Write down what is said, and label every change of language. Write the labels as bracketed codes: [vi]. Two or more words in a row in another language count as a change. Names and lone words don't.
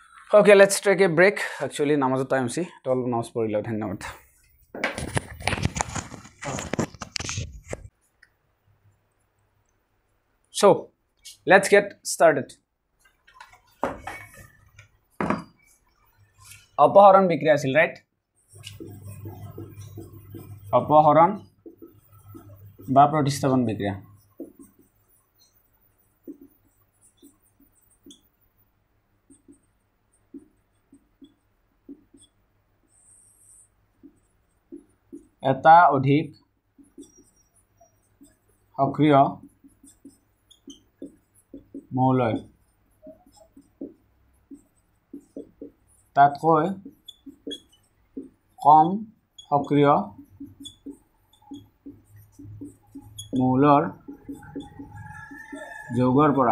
[en] Okay, let's take a break. Actually, [as] নামাজ টাইম চি। তল নামাজ পৰি লʼ। ধন্যবাদ. [en] So, let's get started. [as] অপহৰণ বিক্ৰিয়া আছিল, right? অপহৰণ বা প্ৰতিস্থাপন বিক্ৰিয়া. এটা অধিক সক্রিয় মৌলয় তাতকৈ কম সক্রিয় মৌলৰ যৌগৰ